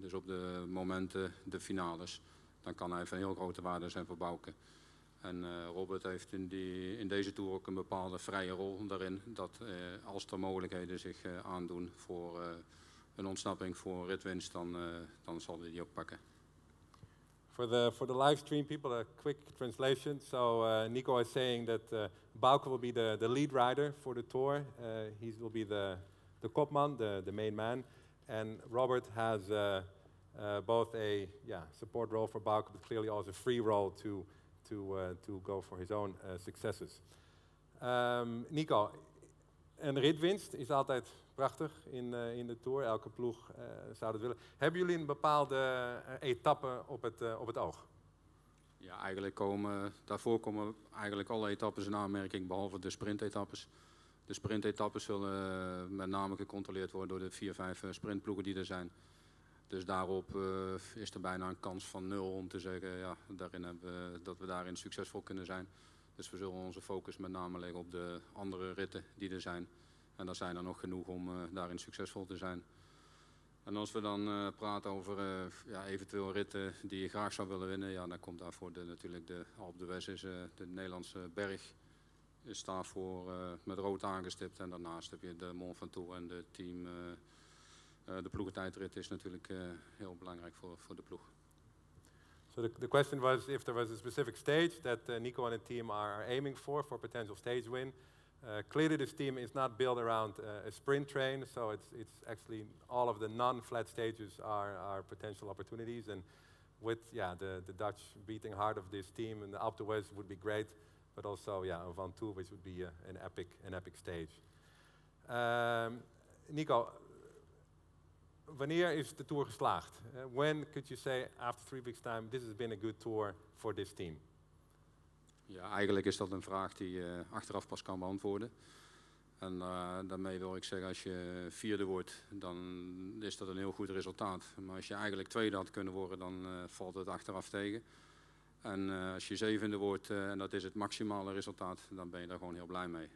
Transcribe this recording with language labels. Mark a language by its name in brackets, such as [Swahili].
[Dutch] Dus op de momenten, de finales, dan kan hij van heel grote waarde zijn voor Bauke. En Robert heeft in deze Tour ook een bepaalde vrije rol daarin. Dat als er mogelijkheden zich aandoen voor een ontsnapping voor ritwinst, dan zal hij die ook pakken. [English] For the live stream people, a quick translation. So Nico is saying that Bauke will be the lead rider for the Tour. He will be the kopman, the main man. And Robert has both a support role for Bauke, but clearly also a free role to go for his own successes. [Dutch] Nico, een ritwinst is altijd prachtig in de Tour. Elke ploeg zou dat willen. Hebben jullie een bepaalde etappe op het oog? Ja, daarvoor komen eigenlijk alle etappes in aanmerking, behalve de sprintetappes. De sprintetappes zullen met name gecontroleerd worden door de 4-5 sprintploegen die er zijn. Dus daarop is er bijna een kans van 0 om te zeggen dat we daarin succesvol kunnen zijn. Dus we zullen onze focus met name leggen op de andere ritten die er zijn. En dat zijn er nog genoeg om daarin succesvol te zijn. En als we dan praten over eventueel ritten die je graag zou willen winnen, dan komt daarvoor natuurlijk de Alpe d'Huez, de Nederlandse berg, is daarvoor met rood aangestipt. En daarnaast heb je de Mont Ventoux en de team. De ploegentijdrit is natuurlijk heel belangrijk voor de ploeg. So the question was if there was a specific stage that Nico and the team are aiming for potential stage win. Clearly this team is not built around a sprint train, so it's actually all of the non-flat stages are potential opportunities, and with the Dutch beating heart of this team and the Alpe d'Huez would be great, but also Van Tour, which would be an epic stage. Nico, wanneer is de Tour geslaagd? [English] When could you say after 3 weeks time this has been a good tour for this team? [Dutch] Ja, eigenlijk is dat een vraag die je achteraf pas kan beantwoorden. En daarmee wil ik zeggen, als je vierde wordt, dan is dat een heel goed resultaat. Maar als je eigenlijk tweede had kunnen worden, dan valt het achteraf tegen. En als je zevende wordt, en dat is het maximale resultaat, dan ben je daar gewoon heel blij mee.